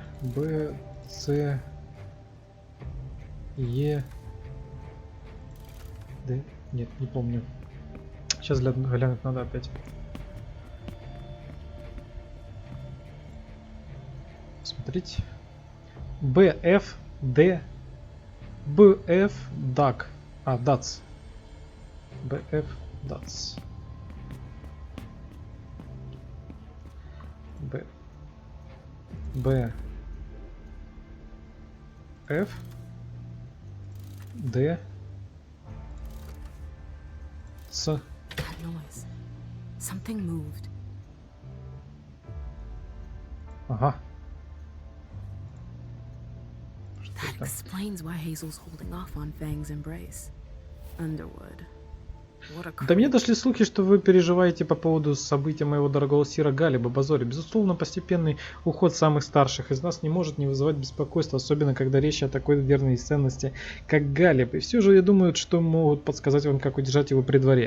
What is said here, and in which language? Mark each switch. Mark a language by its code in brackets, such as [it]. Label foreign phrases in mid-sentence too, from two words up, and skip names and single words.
[ru] Б, С, Е, Д. Нет, не помню. Сейчас глянуть надо опять. Смотрите. БФ, Д, БФ, ДАК. А, ДАЦ. БФ, ДАЦ. Б, Ф, Д, С. Ага. [en] That explains why Hazel's holding off on Fang's embrace. Underwood. [ru] До меня дошли слухи, что вы переживаете по поводу события моего дорогого сира Галиба Базори. Безусловно, постепенный уход самых старших из нас не может не вызывать беспокойства, особенно когда речь о такой верной ценности, как Галиб. И все же я думаю, что могут подсказать вам, как удержать его при дворе.